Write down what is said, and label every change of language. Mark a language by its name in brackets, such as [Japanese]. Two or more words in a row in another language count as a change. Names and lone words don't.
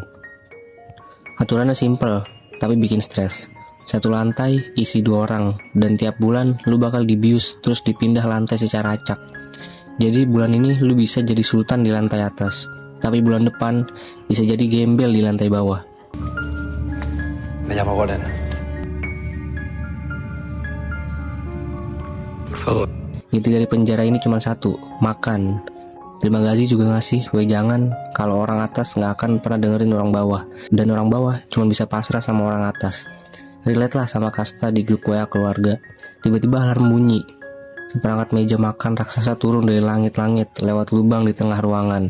[Indonesian] Aturannya simple, tapi bikin stres. Satu lantai isi 2 orang, dan tiap bulan lu bakal dibius terus dipindah lantai secara acak. Jadi bulan ini lu bisa jadi sultan di lantai atas, tapi bulan depan bisa jadi gembel di lantai bawah. [Spanish] Me llamo Goren. Por favor. [Indonesian] Inti dari penjara ini cuma satu, makan. Terima kasih juga ngasih wejangan kalau orang atas nggak akan pernah dengerin orang bawah, dan orang bawah cuma bisa pasrah sama orang atas. Relate lah sama kasta di grup WA keluarga. Tiba-tiba alarm bunyi. Seperangkat meja makan raksasa turun dari langit-langit lewat lubang di tengah ruangan.